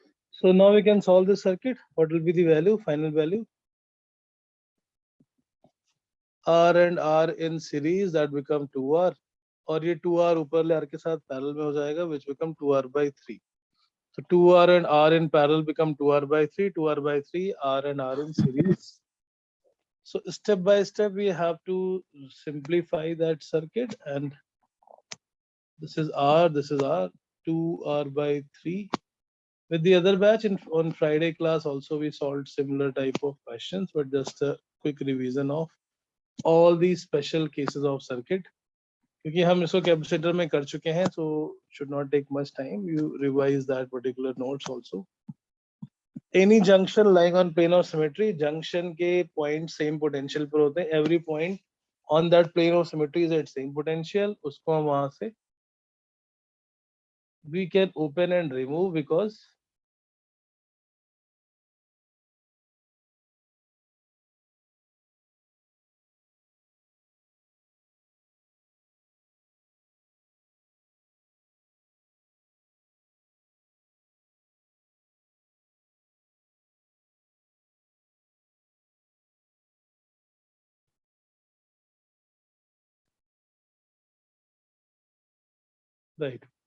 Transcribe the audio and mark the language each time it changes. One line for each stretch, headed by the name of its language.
English: So now we can solve this circuit. What will be the value, final value? R and R in series, that become 2R.
Hindi: और ये 2R ऊपर ले R के साथ parallel में हो जाएगा,
English: which become 2R by 3. So 2R and R in parallel become 2R by 3, 2R by 3, R and R in series. So step by step we have to simplify that circuit, and this is R, 2R by 3. With the other batch on Friday class also we solved similar type of questions, but just a quick revision of all these special cases of circuit.
Hindi: क्योंकि हम इसको capacitor में कर चुके हैं,
English: so should not take much time. You revise that particular notes also. Any junction lying on plane of symmetry, junction के point same potential
Hindi: पर होते हैं.
English: Every point on that plane of symmetry is at same potential.
Hindi: उसको हम वहां से
English: we can open and remove because right.